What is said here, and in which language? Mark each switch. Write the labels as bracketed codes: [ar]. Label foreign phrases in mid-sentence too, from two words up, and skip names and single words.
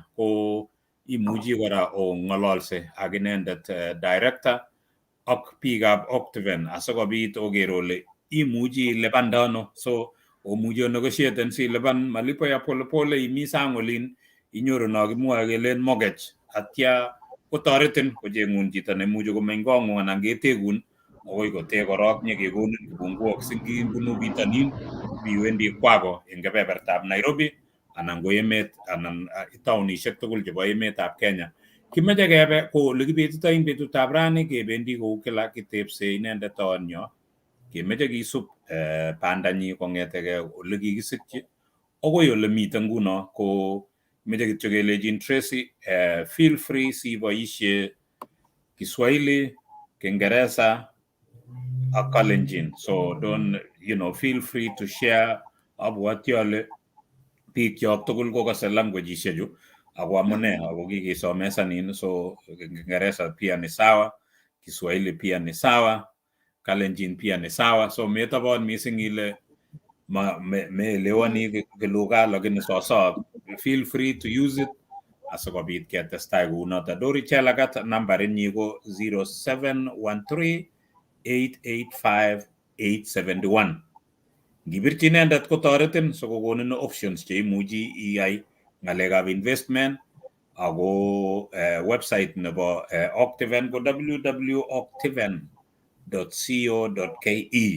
[kln] Ko imuchi kora ong'ololse ak inendet director ak biikab Octaven asikobit oker ole imuchi ilipanda ano. So omuchi negotiaten si lipan [sw] malipo ya polepole [kln] imi sang olin inyoru no kimwoe kelen mortgage atya kotoretin kocheng'un chito nemuchi komeny kong'ung anan ketekun akoi kotech korok nyekekonin kibunguok singibunu bitonin biwendi kwako eng kebebertab Nairobi anan ko emet anan taunishek tugul chebo emetab Kenya. Kimeche kebe ko ole kibetitoi eng betutab rani kebendi kou kila kitepse inendet tonyo kemeche kisub bandanyi kong'etegei ole kikisikchi akoi ole mite nguno ko meche kityo kelejin Tracy [en] feel free [kln] siboishe Kiswahili, Kiingereza ak Kalenjin. [en] So don't feel free to share. [kln] Abwati ale bikyok tugul kokase languageishek chu ako amune ako kikesomesanin. [sw] So Kiingereza pia ni sawa, Kiswahili pia ni sawa, Kalenjin pia ni sawa. [kln] So metobon missing [sw] ile meelewani kilugha lakini [kln] soso [en] feel free to use it [kln] asikobit ketestai kounoto. Dori chelagat nambarinyi ko 0713-885-871. Ngibirchi inendet kotoretin sikokonin options cheimuchi iyai ng'alekab investment ako website nebo Octaven ko www.octaven.co.ke.